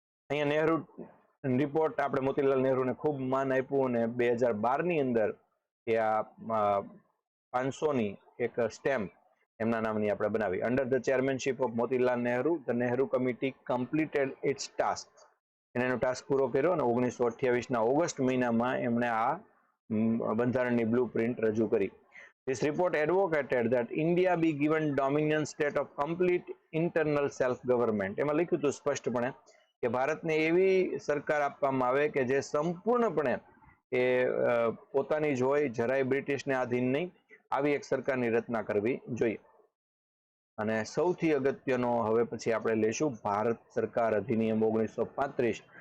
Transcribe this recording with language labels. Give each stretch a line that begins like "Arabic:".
Gujarati: અહીંયા નહેરુ રિપોર્ટ આપણે મોતીલાલ નહેરુને ખૂબ માન આપ્યું અને 2012 ની અંદર એ આ 500ની એક સ્ટેમ્પ એમના નામની આપણે બનાવી.
English: Under the chairmanship of Motilal Nehru, the Nehru committee completed its task.
Gujarati: એનો ટાસ્ક પૂરો કર્યો અને 1928ના ઓગસ્ટ મહિનામાં એમણે આ બંધારણની બ્લુ પ્રિન્ટ રજૂ કરી.
English: This report advocated that India be given dominion state of complete internal self government.
Gujarati: એમાં લખ્યું હતું સ્પષ્ટપણે કે ભારતને એવી સરકાર આપવામાં આવે કે જે સંપૂર્ણપણે એ પોતાની જ હોય, જરાય બ્રિટિશને આધીન નહીં, આવી એક સરકારની રચના કરવી જોઈએ. અને સૌથી અગત્યનો હવે પછી આપણે લઈશું ભારત સરકાર અધિનિયમ 1935.